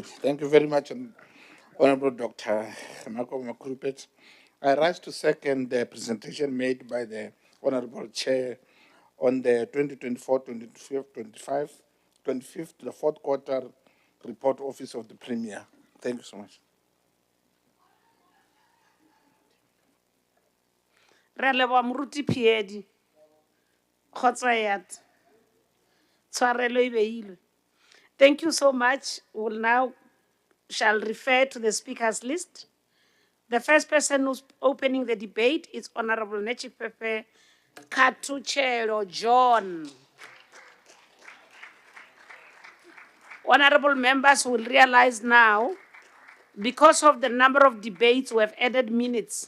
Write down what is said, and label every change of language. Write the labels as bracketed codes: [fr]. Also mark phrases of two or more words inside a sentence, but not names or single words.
[en] Thank you very much, Honorable Dr. Makhado. I rise to second the presentation made by the Honorable Chair on the 2024-25, the fourth quarter report office of the Premier. Thank you so much. [st] Re leboha moruti Piedi. Kgotsayat. Tshwarelo e behilwe. [en] Thank you so much. We'll now shall refer to the speakers list. The first person who's opening the debate is Honorable Nechipepe Katuchelo John. Honorable members will realize now, because of the number of debates, we have added minutes.